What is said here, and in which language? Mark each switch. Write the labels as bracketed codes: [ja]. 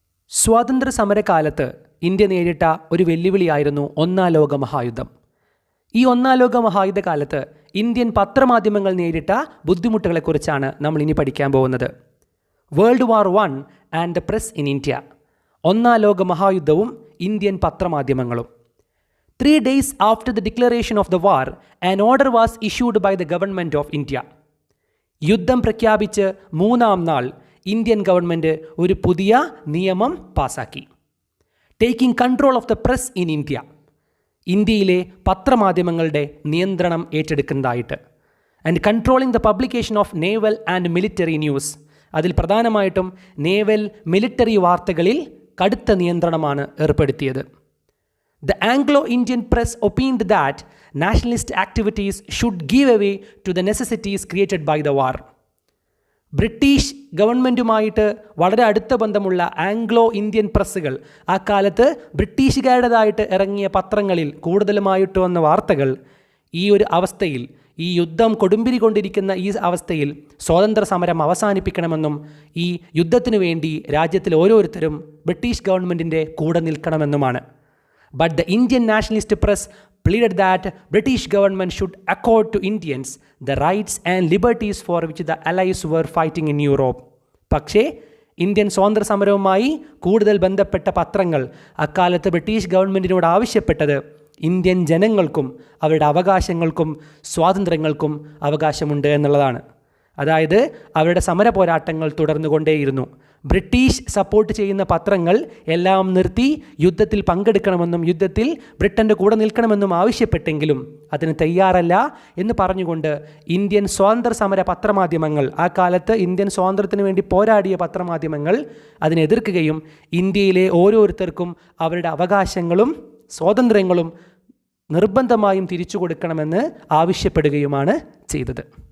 [ml] സ്വാതന്ത്ര്യ സമരകാലത്ത് ഇന്ത്യ നേരിട്ട ഒരു വെല്ലുവിളിയായിരുന്നു ഒന്നാം ലോക മഹായുദ്ധം. ഈ ഒന്നാം ലോക മഹായുദ്ധ കാലത്ത് ഇന്ത്യൻ പത്രമാധ്യമങ്ങൾ നേരിട്ട ബുദ്ധിമുട്ടുകളെക്കുറിച്ചാണ് നമ്മൾ ഇനി പഠിക്കാൻ പോകുന്നത്. [en] World war 1 and the press in India. [ml] ഒന്നാം ലോക മഹായുദ്ധവും Indian പത്രമാധ്യമങ്ങളും. [en] 3 days after the declaration of the war, an order was issued by the government of India. [ml] യുദ്ധം പ്രഖ്യാപിച്ച് 3-ാം നാൾ ഇന്ത്യൻ ഗവൺമെൻറ് ഒരു പുതിയ നിയമം പാസാക്കി. [en] Taking control of the press in India. [ml] ഇന്ത്യയിലെ പത്രമാധ്യമങ്ങളുടെ നിയന്ത്രണം ഏറ്റെടുക്കുന്നതായിട്ട്. [en] And controlling the publication of naval and military news. [ml] അതിൽ പ്രധാനമായിട്ടും നേവൽ, മിലിറ്ററി വാർത്തകളിൽ കടുത്ത നിയന്ത്രണമാണ് ഏർപ്പെടുത്തിയത്. [en] The Anglo-Indian press opined that nationalist activities should give way to the necessities created by the war. [ml] British ഗവൺമെൻറ്റുമായിട്ട് വളരെ അടുത്ത ബന്ധമുള്ള ആംഗ്ലോ ഇന്ത്യൻ പ്രസ്സുകൾ ആ കാലത്ത് ബ്രിട്ടീഷുകാരുടേതായിട്ട് ഇറങ്ങിയ പത്രങ്ങളിൽ കൂടുതലുമായിട്ട് വന്ന വാർത്തകൾ ഈ ഒരു അവസ്ഥയിൽ, ഈ യുദ്ധം കൊടുമ്പിരി കൊണ്ടിരിക്കുന്ന ഈ അവസ്ഥയിൽ സ്വാതന്ത്ര്യ സമരം അവസാനിപ്പിക്കണമെന്നും ഈ യുദ്ധത്തിനു വേണ്ടി രാജ്യത്തിൽ ഓരോരുത്തരും ബ്രിട്ടീഷ് ഗവൺമെൻറ്റിൻ്റെ കൂടെ നിൽക്കണമെന്നുമാണ്. [en] But the Indian nationalist press pleaded that British government should accord to Indians the rights and liberties for which the Allies were fighting in Europe. [ml] പക്ഷേ ഇന്ത്യൻ സ്വാതന്ത്ര്യ സമരവുമായി കൂടുതൽ ബന്ധപ്പെട്ട പത്രങ്ങൾ അക്കാലത്ത് ബ്രിട്ടീഷ് ഗവൺമെൻറ്റിനോട് ആവശ്യപ്പെട്ടത് ഇന്ത്യൻ ജനങ്ങൾക്കും അവരുടെ അവകാശങ്ങൾക്കും സ്വാതന്ത്ര്യങ്ങൾക്കും അവകാശമുണ്ട് എന്നുള്ളതാണ്. അതായത് അവരുടെ സമര പോരാട്ടങ്ങൾ തുടർന്നുകൊണ്ടേയിരുന്നു. ബ്രിട്ടീഷ് സപ്പോർട്ട് ചെയ്യുന്ന പത്രങ്ങൾ എല്ലാം നിർത്തി യുദ്ധത്തിൽ പങ്കെടുക്കണമെന്നും യുദ്ധത്തിൽ ബ്രിട്ടൻ്റെ കൂടെ നിൽക്കണമെന്നും ആവശ്യപ്പെട്ടെങ്കിലും അതിന് തയ്യാറല്ല എന്ന് പറഞ്ഞുകൊണ്ട് ഇന്ത്യൻ സ്വാതന്ത്ര്യ സമര പത്രമാധ്യമങ്ങൾ, ആ കാലത്ത് ഇന്ത്യൻ സ്വാതന്ത്ര്യത്തിന് വേണ്ടി പോരാടിയ പത്രമാധ്യമങ്ങൾ അതിനെ എതിർക്കുകയും ഇന്ത്യയിലെ ഓരോരുത്തർക്കും അവരുടെ അവകാശങ്ങളും സ്വാതന്ത്ര്യങ്ങളും നിർബന്ധമായും തിരിച്ചു കൊടുക്കണമെന്ന് ആവശ്യപ്പെടുകയുമാണ് ചെയ്തത്.